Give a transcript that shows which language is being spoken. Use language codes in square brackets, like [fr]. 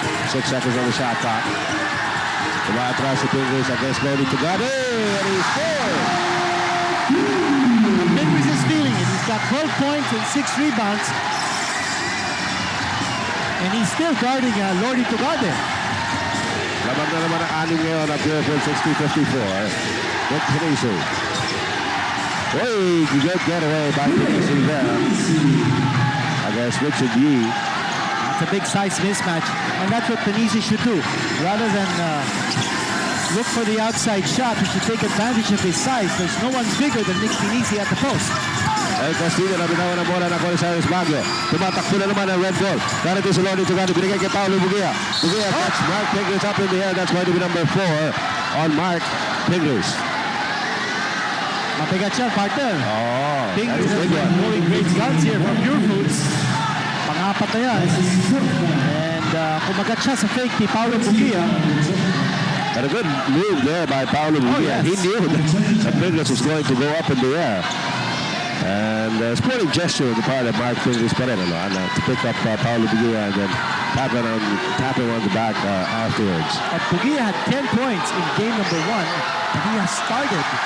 [en] 6 seconds on the shot clock. Tumatras si Pingris against Lodi Tugari. And he scored. Pingris is feeling it. He's got 12 points and 6 rebounds. And he's still guarding Lodi Tugade. [tl] Labang na naman ang anim ngayon at Purefoods 60-54. [en] Nick Pinisi. Hey, good getaway by Pinisi there against Richard Yee. It's a big size mismatch, and that's what Pinisi should do. Rather than look for the outside shot, he should take advantage of his size. There's no one bigger than Nick Pinisi at the post. [tl] El Castillo na binawan ang bola na ko ni Cyrus Baguio. Tumatakbo na naman ang red ball. [en] Darating si Lodi Tugari. Binigay kay Paulo Bugia. Bugia catch Mark Pingris up in the air. That's going to be number 4 on Mark Pingris. [tl] Mabigat siya, partner. Oh, [en] Pingris has been blowing great guns here from Purefoods. [tl] Pang-apat na yan. And kumagat siya sa fake ni Paulo Bugia. [en] And a good move there by Paulo Bugia. Yes. He knew that Pingris was going to go up in the air. And a sporting gesture on the part of Mark Pingris pa rin, to pick up Paulo Bugia and then tap him on the back afterwards. But Bugia had 10 points in game number 1, and he has started.